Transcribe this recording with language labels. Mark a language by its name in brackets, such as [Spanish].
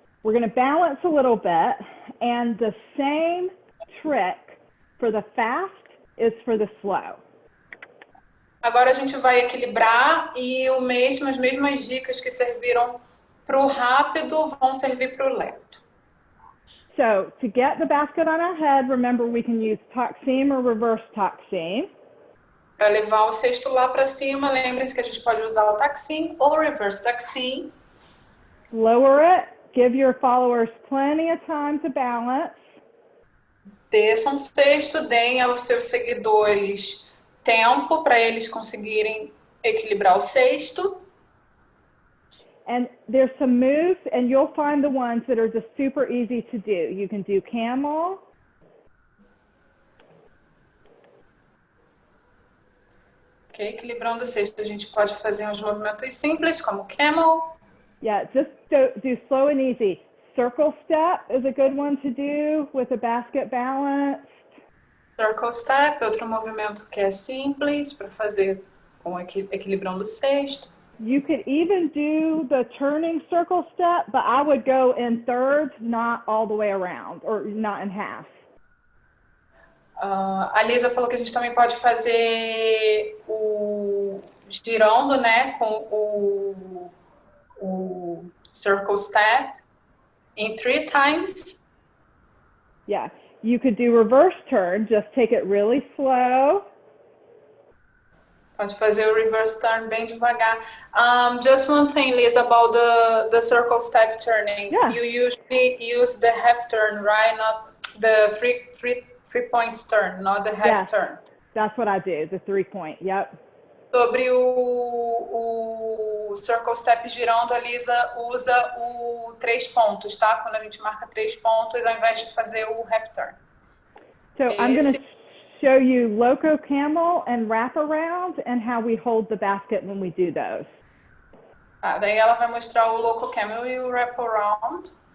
[English] we're going to balance a little bit, and the same trick for the fast is for the slow. [Portuguese] Agora a gente vai equilibrar e as mesmas dicas que serviram para o rápido vão servir para o lento. [English] So to get the basket on our head, remember we can use tuck seam or reverse tuck seam. [Portuguese] Para levar o cesto lá para cima, lembrem-se que a gente pode usar o tuck seam ou reverse tuck seam. [English] Lower it, give your followers plenty of time to balance. [Portuguese] Desçam o cesto, deem aos seus seguidores tempo para eles conseguirem equilibrar o cesto. [English] And there's some moves, and you'll find the ones that are just super easy to do. You can do camel. [Portuguese] Ok, equilibrando o cesto, a gente pode fazer uns movimentos simples, como camel. [English] Yeah, just do slow and easy. Circle step is a good one to do with a basket balanced. [Portuguese] Circle step, outro movimento que é simples para fazer com equilibrando o cesto. [English] You could even do the turning circle step, but I would go in thirds, not all the way around, or not in half. [Portuguese] A Lisa falou que a gente também pode fazer o girando, né, com o circle step [English] in 3 times. Yeah, you could do reverse turn, just take it really slow. [Portuguese] Pode fazer o reverse turn bem devagar. [English] Just one thing, Liz, about the circle step turning. Yeah. You usually use the half turn, right? Not the three points turn, not the half turn. That's what I do, the 3-point, yep. [Portuguese] Sobre o circle step girando, a Lisa usa o 3 pontos, tá? Quando a gente marca 3 pontos, ao invés de fazer o half turn. [English] So I'm going to show you loco camel and wrap around and how we hold the basket when we do those. [Portuguese] Daí ela vai mostrar o loco camel e o wrap around.